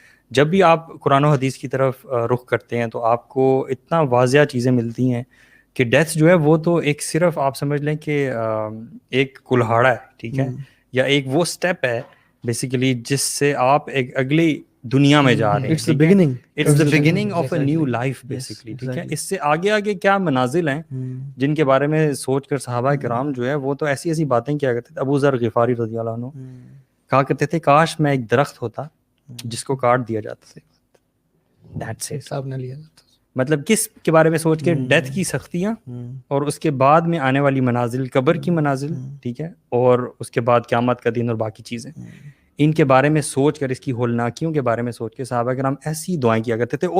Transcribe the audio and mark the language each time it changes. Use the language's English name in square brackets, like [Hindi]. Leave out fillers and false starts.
[Urdu] جب بھی آپ قرآن و حدیث کی طرف رخ کرتے ہیں تو آپ کو اتنا واضح چیزیں ملتی ہیں کہ ڈیتھ جو ہے وہ تو ایک صرف آپ سمجھ لیں کہ ایک کلہاڑا ہے، ٹھیک ہے، یا ایک وہ سٹیپ ہے بیسیکلی جس سے آپ ایک اگلی دنیا میں جا رہے ہیں. [English] It's the beginning. It's the beginning of a new life basically. [Urdu] ٹھیک ہے. اس سے آگے آگے کیا منازل ہیں جن کے بارے میں سوچ کر صحابہ کرام جو ہے وہ تو ایسی ایسی باتیں کیا کرتے تھے. ابو ذر غفاری رضی اللہ عنہ کہا کرتے تھے کاش میں ایک درخت ہوتا جس کو کاٹ دیا جاتا تھا. [English] That's it. [Urdu] حساب نہ لیا جاتا. مطلب کس کے بارے میں سوچ کے؟ ڈیتھ کی سختیاں اور اس کے بعد میں آنے والی منازل، قبر کی منازل، ٹھیک ہے، اور اس کے بعد قیامت کا دن اور باقی چیزیں، ان کے بارے میں سوچ کر، اس کی ہولناکیوں کے بارے میں سوچ کے صحابہ کرام ایسی دعائیں کیا کرتے تھے.